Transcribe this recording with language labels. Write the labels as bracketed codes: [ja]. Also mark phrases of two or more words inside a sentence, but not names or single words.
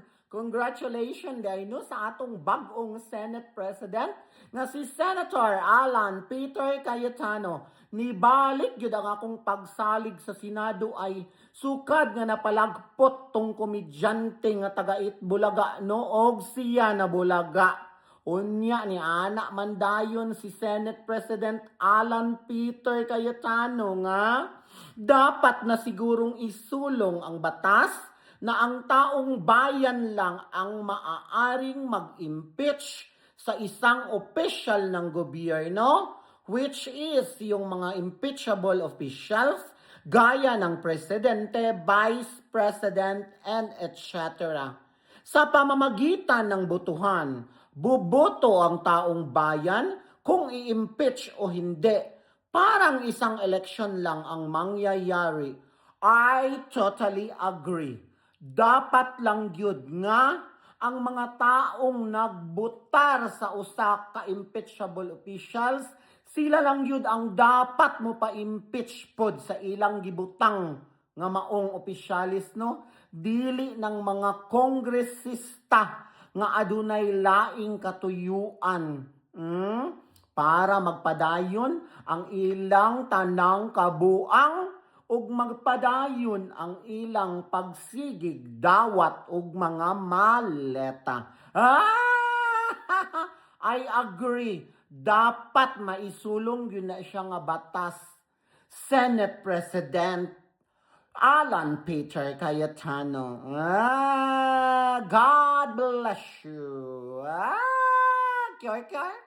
[ceb] Congratulations day no sa atong bagong Senate President nga si Senator Alan Peter Cayetano. Nibalik gyud ang akong pagsalig sa Senado ay sukad nga napalagpot tong komedyante nga taga Itbulaga no og siya na Bulaga. Unya ni anak mandayon si [tl] Senate President Alan Peter Cayetano nga dapat na sigurong isulong ang batas na ang taong bayan lang ang maaaring mag-impeach sa isang opisyal ng gobyerno, [en] which is [tl] yung mga [en] impeachable officials, [tl] gaya ng presidente, [en] vice president, and etc. [tl] Sa pamamagitan ng botohan, buboto ang taong bayan kung i-impeach o hindi. Parang isang election lang ang mangyayari. [en] I totally agree. [ceb] Dapat lang gyud nga ang mga taong nagbutar sa usa ka [en] impeachable officials, [ceb] sila lang gyud ang dapat mo pa-impeach pod sa ilang gibutang nga maong opisyalis no, dili ng mga kongresista nga adunay laing katuyuan. Para magpadayon ang ilang tanang kabuang ug magpadayon ang ilang pagsigig dawat ug mga maleta. [en] I agree. [ceb] Dapat maisulong yun na siya nga batas. Senate President Alan Peter Cayetano. [en] God bless you.